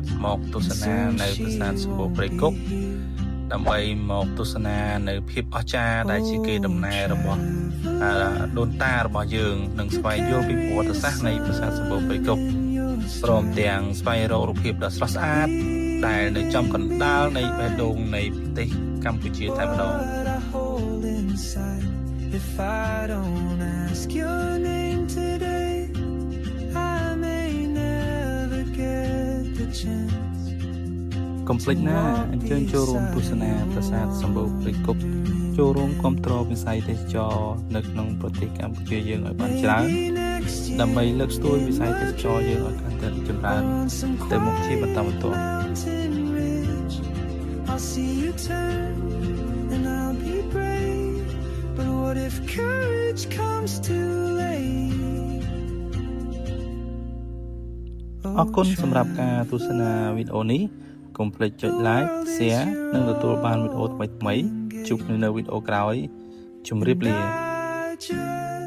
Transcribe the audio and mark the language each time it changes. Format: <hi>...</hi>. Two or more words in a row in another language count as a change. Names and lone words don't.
<km>មកទស្សនានៅប្រាសាទសម្បូរព្រៃគុកដើម្បីមកទស្សនានៅភាពអស្ចារ្យ ដែលជាកេរដំណែលរបស់ដូនតារបស់យើងនិងស្វែងយល់ពីប្រវត្តិសាស្ត្រនៃប្រាសាទសម្បូរព្រៃគុកព្រមទាំងស្វែងរករូបភាពដ៏ស្រស់ស្អាតដែលនៅចំកណ្ដាលនៃបេះដូងនៃប្រទេសកម្ពុជាតែម្ដង</km> <en>If I don't ask your name today, I may never get the chance.</en> <km>កុំភ្លេចណាអញ្ជើញចូលរួមទស្សនាប្រាសាទសម្បូរព្រៃគុកចូលរួមគាំទ្រវិស័យទេសចរណ៍នៅក្នុងប្រទេសកម្ពុជាយើងឲ្យបានច្រើនដើម្បីលើកស្ទួយវិស័យទេសចរណ៍យើងឲ្យកាន់តែចម្រើនទៅមុខជាបន្តបន្ទាប់</km> <en>I'll see you turn and I'll be brave But what if courage comes too late</en> <km>អរគុណសម្រាប់ការទស្សនាវីដេអូនេះកុំភ្លេចចុច</km> <en>like share</en> <km>និងទទួលបានវីដេអូថ្មីៗជួបគ្នានៅវីដេអូក្រោយជម្រាបលា</km>